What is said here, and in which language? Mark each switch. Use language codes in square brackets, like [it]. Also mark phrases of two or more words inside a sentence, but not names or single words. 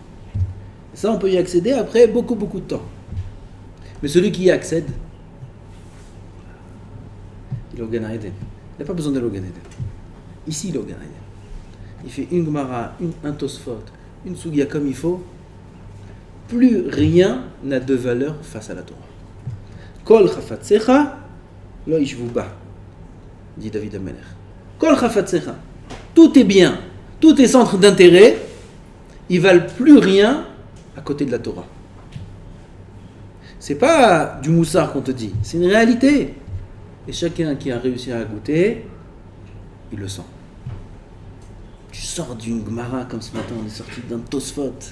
[fr] Et ça, on peut y accéder après beaucoup, beaucoup de temps. Mais celui qui y accède, il est au Gan Eden. Il n'a pas besoin d'aller au Gan Eden. Ici, il est au Gan Eden. Il fait une Gemara, un Tosfot, une Sugia comme il faut. Plus rien n'a de valeur face à la Torah. [he] כל חפציך לא ישוו בה, dit David Amelech. כל חפציך. [fr] Tout est bien, tout est centre d'intérêt, ils valent plus rien à côté de la Torah. C'est pas du moussard qu'on te dit, c'est une réalité. Et chacun qui a réussi à goûter, il le sent. Tu sors d'une Gemara comme ce matin, on est sorti d'un Tosfot.